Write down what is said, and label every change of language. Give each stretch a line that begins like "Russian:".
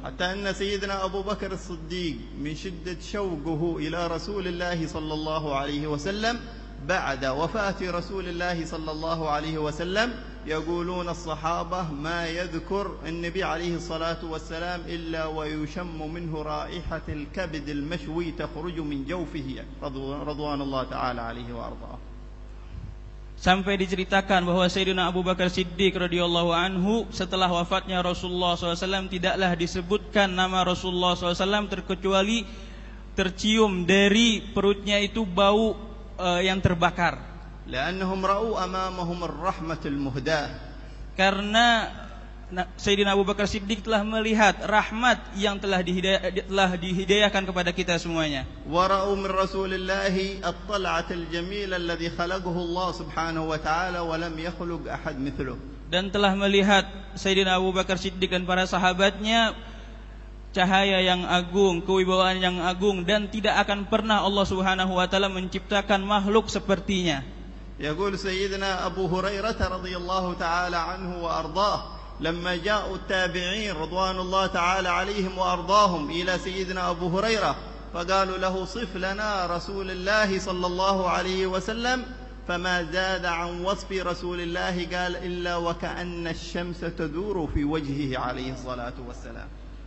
Arabic: Hatta anna sayyidina Abu Bakar As-Siddiq min shiddat shawqihi ila Rasulillah sallallahu alaihi wasallam ba'da wafati Rasulillah sallallahu alaihi wasallam يقولون الصحابة ما يذكر النبي عليه الصلاة والسلام إلا ويشم منه رائحة الكبد المشوي تخرج من جوفه رضوان الله تعالى عليه وأرضاه.
Indonesian: Sampai diceritakan bahwa Sayyidina Abu Bakar Siddiq radhiyallahu anhu setelah wafatnya Rasulullah SAW tidaklah disebutkan nama Rasulullah SAW terkecuali tercium dari perutnya itu bau yang terbakar.
Arabic: لأنهم رأوا أمامهم الرحمة المهداة.
Indonesian: Karena Sayyidina Abu Bakar Siddiq telah melihat rahmat yang telah dihidayahkan kepada kita semuanya.
Arabic: ورأوا من رسول الله الطلعة الجميلة الذي خلقه الله سبحانه وتعالى ولم يخلق أحد مثله.
Indonesian: Dan telah melihat Sayyidina Abu Bakar Siddiq dan para sahabatnya cahaya yang agung, kewibawaan yang agung, dan tidak akan pernah Allah Subhanahu wa taala menciptakan makhluk sepertinya.
Arabic: يقول سيدنا أبو هريرة رضي الله تعالى عنه وأرضاه لما جاءوا التابعين رضوان الله تعالى عليهم وأرضاهم إلى سيدنا أبو هريرة فقالوا له صف لنا رسول الله صلى الله عليه وسلم فما زاد عن وصف رسول الله قال إلا وكأن الشمس تدور في وجهه عليه الصلاة والسلام.